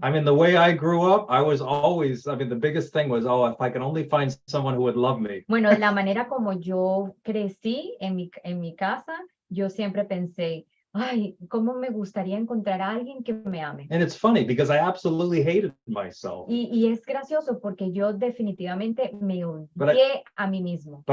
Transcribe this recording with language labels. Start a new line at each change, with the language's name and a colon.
English: I mean, the way I grew up, the biggest thing was, if I can only find someone who would love me.
Spanish: Bueno, de la manera como yo crecí en mi casa, yo siempre pensé, ay, cómo me gustaría encontrar a alguien que me ame.
English: And it's funny because I absolutely hated myself.
Spanish: Y es gracioso porque yo definitivamente me odié a mí mismo.